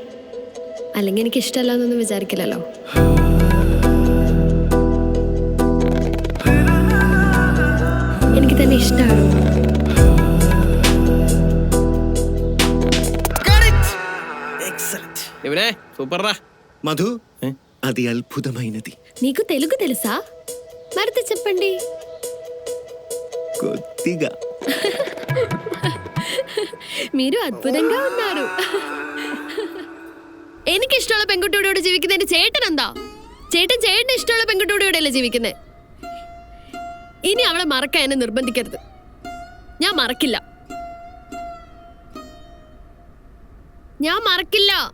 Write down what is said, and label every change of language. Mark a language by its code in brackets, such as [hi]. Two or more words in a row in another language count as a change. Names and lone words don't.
[ml] അല്ലെങ്കിൽ എനിക്ക് ഇഷ്ടമല്ല എന്നൊന്നും വിചാരിക്കില്ലല്ലോ. എനിക്ക് തന്നെ ഇഷ്ടമാണ്. ഇവനെ സൂപ്പറാ. [te] మధు అది అద్భుతమైనది. నీకు తెలుగు తెలుసా? మరితే చెప్పండి. కొద్దిగా. మీరు అద్భుతంగా ఉన్నారు. [ml] എനിക്ക് ഇഷ്ടമുള്ള പെൺകുട്ടിയോട് ജീവിക്കുന്നതിന് ചേട്ടൻ എന്താ? ചേട്ടൻ ചേട്ടന് ഇഷ്ടമുള്ള പെൺകുട്ടിയോടെയല്ലേ ജീവിക്കുന്നത്? ഇനി അവളെ മറക്കാൻ എന്നെ നിർബന്ധിക്കരുത്. ഞാൻ മറക്കില്ല. ഞാൻ മറക്കില്ല.